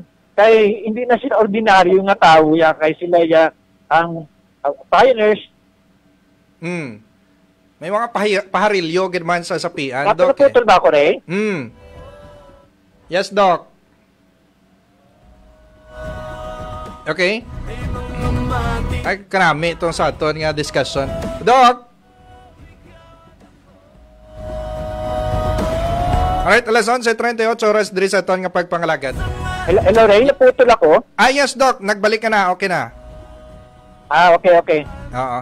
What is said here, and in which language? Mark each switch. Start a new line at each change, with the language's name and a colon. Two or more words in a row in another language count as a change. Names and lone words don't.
Hiligaynon: Kaya hindi na sila ordinaryo nga tao, kaya sila ang pioneers. May mga paharilyo ginaman sa Sapian, Doc. Naputol ba ako, Ray? Yes, Doc. Okay. Ay, karami itong sa aton nga discussion. Doc! Alright, alas 11:38 oras diri sa aton nga pagpangalagad. Hello, Ray. Naputol ako? Yes, Doc. Nagbalik ka na. Okay na. Okay. Oo.